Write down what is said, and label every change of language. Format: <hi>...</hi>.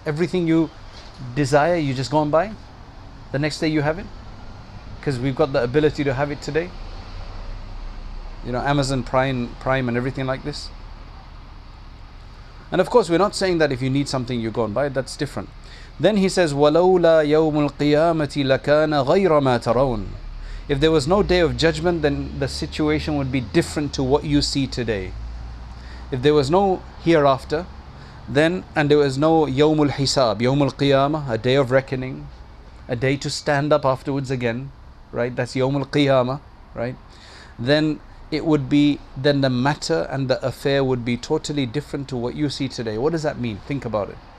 <en>Everything you desire, you just go and buy. The next day you have it, because we've got the ability to have it today. Amazon Prime and everything like this. And of course, we're not saying that if you need something, you go and buy it. That's different. Then he says,</en> <ar>وَلَوْلَا يَوْمُ الْقِيَامَةِ لَكَانَ غَيْرَ مَا تَرَوْنَ.</ar> <en>If there was no day of judgment, then the situation would be different to what you see today. If there was no hereafter, and there was no</en> <ar>يَوْمُ الْحِسَابِ, يَوْمُ الْقِيَامَةِ,</ar> <en>a day of reckoning, a day to stand up afterwards again, right? That's</en> <ar>يَوْمُ الْقِيَامَةِ,</ar> <en>right? Then the matter and the affair would be totally different to what you see today. What does that mean? Think about it.</en>